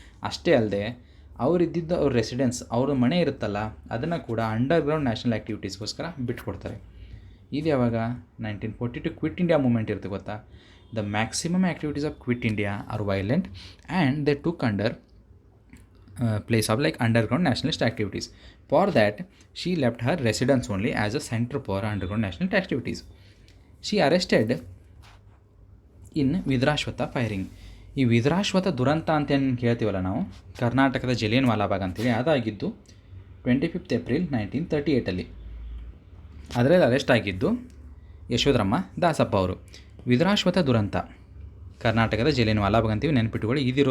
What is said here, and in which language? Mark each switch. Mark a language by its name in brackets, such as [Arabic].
[Kannada] ಅಷ್ಟೇ ಅಲ್ಲದೆ ಅವರಿದ್ದಿದ್ದು ಅವ್ರ ರೆಸಿಡೆನ್ಸ್, ಅವ್ರ ಮನೆ ಇರುತ್ತಲ್ಲ, ಅದನ್ನು ಕೂಡ ಅಂಡರ್ಗ್ರೌಂಡ್ ನ್ಯಾಷನಲ್ ಆ್ಯಕ್ಟಿವಿಟೀಸ್ಗೋಸ್ಕರ ಬಿಟ್ಕೊಡ್ತಾರೆ. ಇದು ಯಾವಾಗ 1942 ಕ್ವಿಟ್ ಇಂಡಿಯಾ ಮೂಮೆಂಟ್ ಇರುತ್ತೆ ಗೊತ್ತಾ. [English] The maximum activities of quit India are violent, and they took under place of like underground nationalist activities. For that, she left her residence only as a center for underground nationalist activities. She arrested in Vidurashwatha firing. [Kannada] ಈ ವಿದ್ರಾಶ್ವಥ ದುರಂತ ಅಂತ ಏನು ಕೇಳ್ತೀವಲ್ಲ ನಾವು, ಕರ್ನಾಟಕದ ಜಲಿಯನ್ ವಾಲಾಬಾಗ್ ಅಂತೇಳಿ, ಅದಾಗಿದ್ದು 25 April 1938. ಅದರಲ್ಲಿ arrest ಆಗಿದ್ದು ಯಶೋಧರಮ್ಮ ದಾಸಪ್ಪ ಅವರು. ವಿದ್ರಾಶ್ವಥ ದುರಂತ ಕರ್ನಾಟಕದ ಜಲಿಯನ್ ವಾಲಾಬಾಗ್ ಅಂತೀವಿ, ನೆನಪಿಟ್ಟುಕೊಳ್ಳಿ.